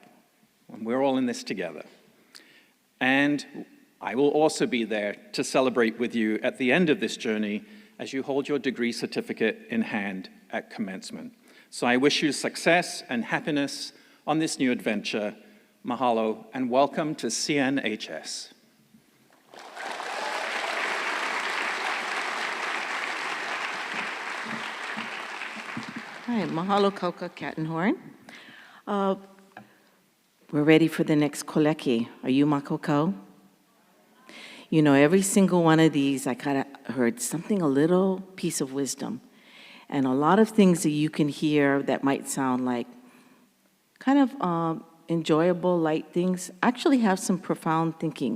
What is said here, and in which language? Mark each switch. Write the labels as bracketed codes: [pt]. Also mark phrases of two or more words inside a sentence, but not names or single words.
[en] We're all in this together. And I will also be there to celebrate with you at the end of this journey as you hold your degree certificate in hand at commencement. So I wish you success and happiness on this new adventure. Mahalo and welcome to CNHS. [haw] Hi, mahalo kauka Cattenhorn. [en] We're ready for the next koleki. Are you makoko? You know, every single one of these, I kind of heard something, a little piece of wisdom. And a lot of things that you can hear that might sound like kind of enjoyable, light things, actually have some profound thinking.